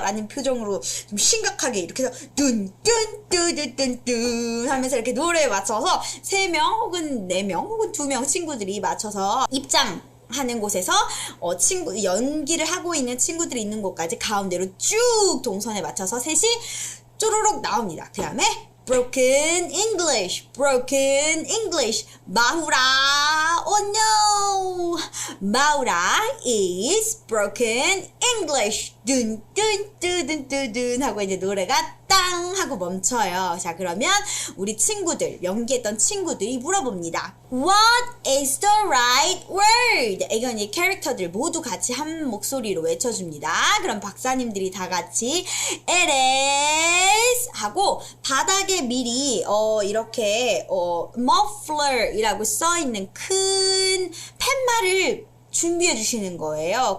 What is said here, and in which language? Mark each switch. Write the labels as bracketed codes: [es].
[ko] 라는 표정으로 좀 심각하게 이렇게 해서 뜬뜬뜨든뜬뜬 하면서 이렇게 노래에 맞춰서 3명 혹은 4명 혹은 2명 친구들이 맞춰서 하는 곳에서 연기를 하고 있는 친구들이 있는 곳까지 가운데로 쭉 동선에 맞춰서 셋이 쪼르륵 나옵니다. 그 다음에 [en] broken English, broken English. 마후라, oh no. 마후라 is broken English. [ko] 둔둔둔둔둔 하고 이제 노래가 땅 하고 멈춰요. 자, 그러면 우리 친구들, 연기했던 친구들이 물어봅니다. [en] What is the right word? [ko] 이건 이 캐릭터들 모두 같이 한 목소리로 외쳐줍니다. 그럼 박사님들이 다 같이 [en] it is [ko] 하고 바닥에 미리 이렇게 muffler이라고 써있는 큰 팻말을 준비해 주시는 거예요.